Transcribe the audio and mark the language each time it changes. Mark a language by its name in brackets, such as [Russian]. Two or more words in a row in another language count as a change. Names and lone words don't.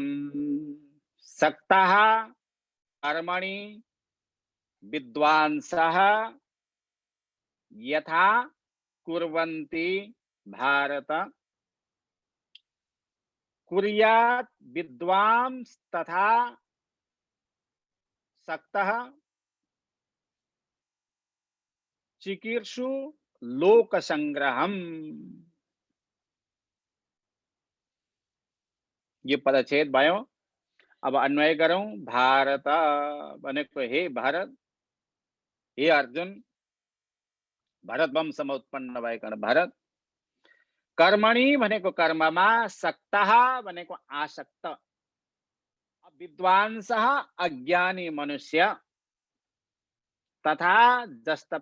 [Sanskrit] सक्तः कर्मणि विद्वांसः यथा कुर्वन्ति भारत कुर्यात् विद्वांस तथा सक्तः चिकीर्षु लोक संग्रहम्। [Nepali] ये पदच्छेद भयो। अब अन्वय गरौँ। भारत भनेको हे भारत, हे अर्जुन, भरत वंशमा उत्पन्न भएको भारत। कर्मणि भनेको कर्ममा, सक्तः भनेको आसक्त, विद्वांसः अज्ञानी मनुष्य, तथा जस्ता